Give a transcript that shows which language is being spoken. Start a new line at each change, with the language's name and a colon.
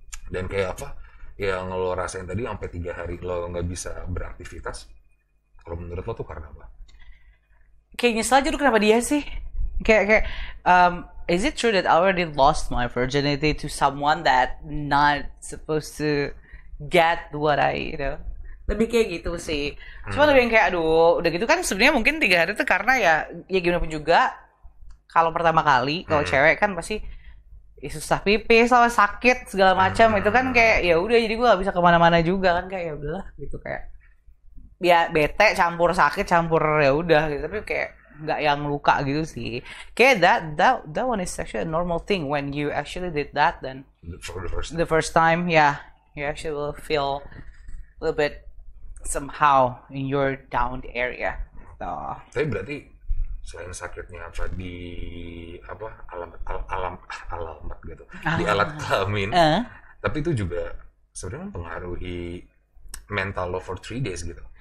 Indonesian: Dan kayak apa yang lo rasain tadi sampai 3 hari lo nggak bisa beraktivitas, kalau menurut lo tuh karena apa? Kayak nyesel aja tuh kenapa dia sih?
English: Kayak is it true that I already lost my virginity to someone that not supposed to get what I,
Indonesian: lebih kayak gitu sih. Cuma lebih yang kayak aduh, udah gitu kan sebenarnya mungkin 3 hari itu karena ya gimana pun juga kalau pertama kali kalau cewek kan pasti susah pipis sama sakit segala macam, itu kan kayak ya udah, jadi gue gak bisa kemana-mana juga kan, kayak ya udahlah gitu, kayak ya bete campur sakit campur ya udah gitu, tapi kayak nggak yang luka gitu sih.
English: Kayak that one is actually a normal thing when you actually did that, then For the first time, yeah, you actually will feel a little bit somehow in your down area.
Indonesian: Tapi berarti selain sakitnya apa di alamat gitu di alat kelamin, tapi itu juga sebenarnya mempengaruhi mental lo
English: for 3 days
Indonesian: gitu.